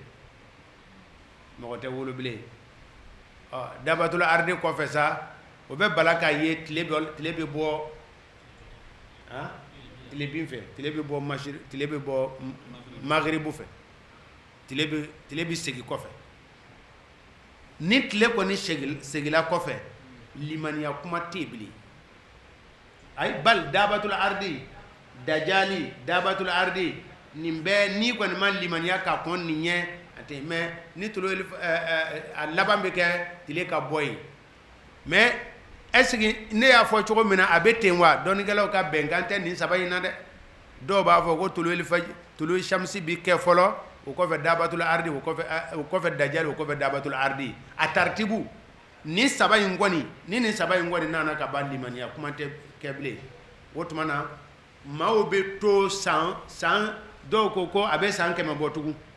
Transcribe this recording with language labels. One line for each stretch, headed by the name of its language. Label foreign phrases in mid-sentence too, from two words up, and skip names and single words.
Bambara: bilen
Arabic: دابة الأرض
Bambara: kɔfɛ sa o bɛ bala k'a ye tile bɛ bɔ tile bin fɛ tile bɛ bɔ magribu fɛ tile bɛ segin kɔfɛ ni tile kɔni segila kɔfɛ limaniya kuma tɛ yen bilen ayi bal
Arabic: دابة الأرض الدجال دابة الأرض
Bambara: nin bɛɛ ni kɔni ma limaniya ka kɔn nin ɲɛ a tɛ mɛ ni tolo a laban bɛ kɛ tile ka bɔ yen
French: mais est-ce que
Bambara: ne y'a fɔ cogo min na a bɛ ten wa dɔnnikɛlaw ka bɛnkan tɛ nin 3 in na dɛ dɔw b'a fɔ ko
Arabic: طلوع الشمس
Bambara: bi kɛ fɔlɔ o kɔfɛ
Arabic: دابة الأرض
Bambara: o kɔfɛ dajali o kɔfɛ
Arabic: دابة الأرض
Bambara: a tartibu ni 3 in kɔni ni nin 3 in kɔni nana ka ban limaniya kuma tɛ kɛ bilen o tuma na maaw bɛ to san dɔw ko a bɛ san 100 bɔ tugun